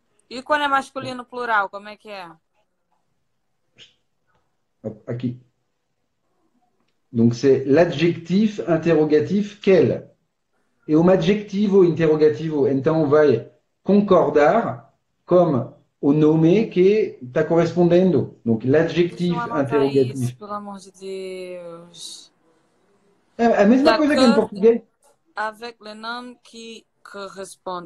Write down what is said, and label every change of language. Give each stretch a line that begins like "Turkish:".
Portuguese: E quando é masculino plural, como é que é? Aqui.
French: Donc, c'est l'adjectif interrogatif quel.
Portuguese: E um adjetivo interrogativo, então, vai concordar com o nome que está correspondendo.
French: Donc,
Portuguese: Deixa eu
French: l'adjectif
Portuguese: anotar isso,
French: interrogatif.
Portuguese: pelo amor de Deus. É a mesma coisa que em português.
French: Avec le nom qui correspond.